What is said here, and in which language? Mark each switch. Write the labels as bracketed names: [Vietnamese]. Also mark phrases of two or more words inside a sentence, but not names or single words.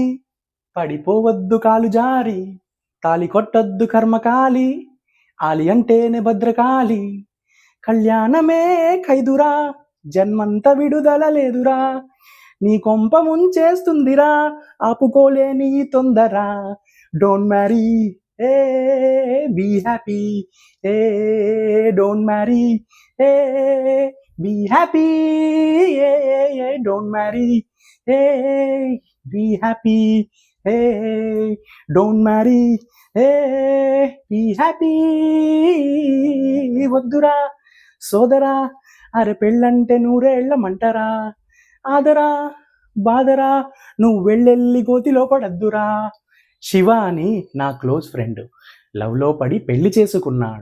[Telugu] పడిపోవద్దు కాలు జారి, తాలి కొట్టొద్దు కర్మకాలి, ఆలి అంటేనే భద్రకాళి, కళ్యాణమే ఖైదురా, జన్మంత విడుదల లేదురా, నీ కొంప ముంచేస్తుందిరా, ఆపుకోలేని ఈ తొందర, [English] don't marry hey be happy hey don't marry hey be happy, hey, don't marry, hey, be happy, hey, don't marry, hey, be happy. [Telugu] వద్దురా సోదరా, అరె పెళ్ళంటే నూరేళ్ల మంటరా, ఆదరా బాదరా, నువ్వు వెళ్ళెళ్ళి గోతిలో పడద్దురా. శివ అని నా [English] close friend [Telugu] లవ్లో పడి పెళ్లి చేసుకున్నాడు.